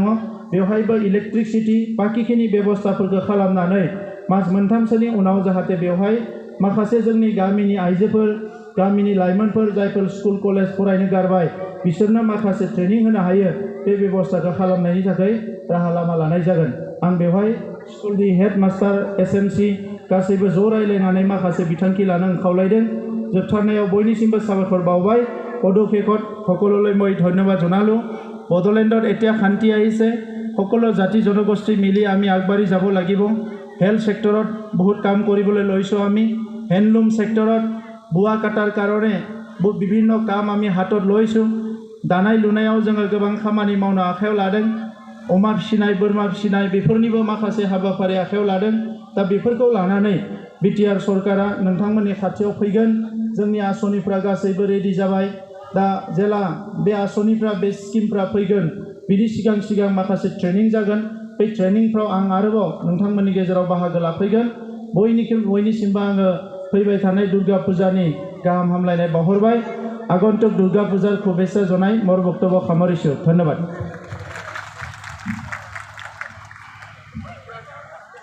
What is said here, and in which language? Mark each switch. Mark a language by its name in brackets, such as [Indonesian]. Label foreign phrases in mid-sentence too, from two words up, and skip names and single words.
[Bodo] बेवहायबो इलेक्ट्रिसिटि बाखिखिनि बेबस्थाफोरखौ खालामनानै मास मोनथामसोनि उनाव जाहाथे बेवहाय माखासे जोंनि गामिनि आइजोफोर, गामिनि लाइमोनफोर जायफोर स्कुल कलेज फरायनो गारबाय बिसोरनो माखासे ट्रेनिं होनो हायो बे बेबस्थाखौ खालामनायनि थाखाय राहा लामा लानाय जागोन आं बेवहाय स्कुलनि हेड मास्टार SMC गासैबो ज' रायलायनानै माखासे बिथांखि लानो खावलायदों जोबथारनायाव बयनिसिमबो साबायखर बावबाय [Assamese] পদক্ষেপত সকলোলৈ মই ধন্যবাদ জনালোঁ বড়োলেণ্ডত এতিয়া শান্তি আহিছে সকলো জাতি জনগোষ্ঠী মিলি আমি আগবাঢ়ি যাব লাগিব হেল্থ সেক্টৰত বহুত কাম কৰিবলৈ লৈছোঁ আমি হেণ্ডলুম সেক্টৰত বোৱা কাটাৰ কাৰণে বিভিন্ন কাম আমি হাতত লৈছোঁ [Bodo] दानाय लुनायाव जोङो गोबां खामानि मावनो आखायाव लादों अमा फिसिनाय बोरमा फिसिनाय बेफोरनिबो माखासे हाबाफारि आखायाव लादों दा बेफोरखौ लानानै बिटिआर सरकारा नोंथांमोननि खाथियाव फैगोन जोंनि आसनिफ्रा गासैबो रेडि जाबाय दा जेला बे आसनिफ्रा बे स्किमफ्रा फैगोन बिनि सिगां माखासे ट्रेनिं जागोन बे ट्रेनिंफ्राव आं आरोबाव नोंथांमोननि गेजेराव बाहागो लाफैगोन बयनिसिमबो आङो फैबाय थानाय दुर्गा फुजानि गाहाम हामलायनाय बावहरबाय [Assamese] আগন্তুক দুর্গা পূজার শুভেচ্ছা জনাই মোর বক্তব্য সামৰিছোঁ ধন্যবাদ